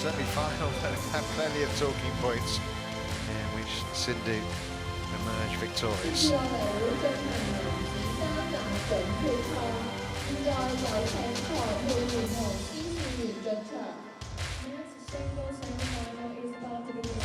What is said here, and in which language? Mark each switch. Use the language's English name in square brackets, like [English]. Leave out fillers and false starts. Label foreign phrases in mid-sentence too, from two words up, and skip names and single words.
[English] final that had plenty of talking points, in which Sindhu emerged victorious. [Cantonese] 接落嚟會進行男子單打準決賽，現在有請裁判員同司事員進場。 [English] Next single semifinal is about to begin.